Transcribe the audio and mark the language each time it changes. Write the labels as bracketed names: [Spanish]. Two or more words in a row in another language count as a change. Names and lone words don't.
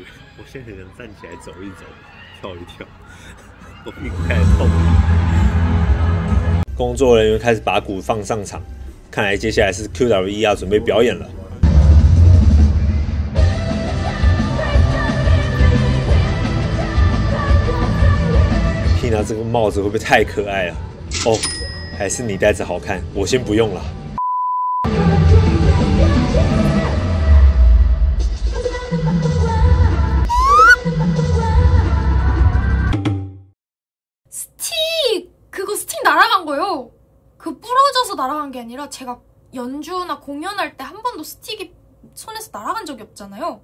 [Chinese] 我現在很想站起來走一走，跳一跳，我屁股開始痛了。工作人員開始把鼓放上場，看來接下來是 QWE 要準備表演了。Tina 這個帽子會不會太可愛了？哦，還是你戴着好看，我先不用了。 [Korean] 그거 스틱 날아간 거요. 그 부러져서 날아간 게 아니라 제가 연주나 공연할 때 한 번도 스틱이 손에서 날아간 적이 없잖아요.